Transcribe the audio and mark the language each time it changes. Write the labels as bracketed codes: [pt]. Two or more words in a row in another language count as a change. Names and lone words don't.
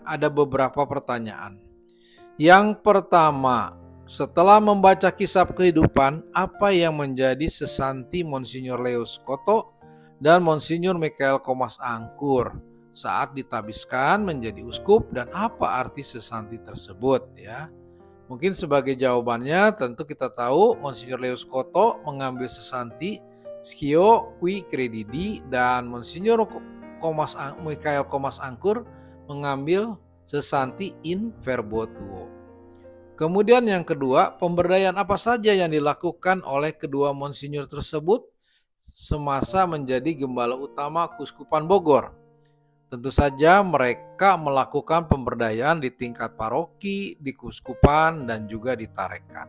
[id] Ada beberapa pertanyaan. Yang pertama, setelah membaca kisah kehidupan, apa yang menjadi sesanti Monsinyur Leo Skotto dan Monsinyur Michael Komas Angkur saat ditabiskan menjadi uskup, dan apa arti sesanti tersebut ya? Mungkin sebagai jawabannya tentu kita tahu Monsinyur Leo Skotto mengambil sesanti [la] Scio Qui Credidi [id] dan Monsinyur Michael Komas Angkur mengambil sesanti [la] In Verbo Tuo. [id] Kemudian yang kedua, pemberdayaan apa saja yang dilakukan oleh kedua Monsinyur tersebut semasa menjadi gembala utama Keuskupan Bogor? Tentu saja mereka melakukan pemberdayaan di tingkat paroki, di keuskupan, dan juga di tarekat.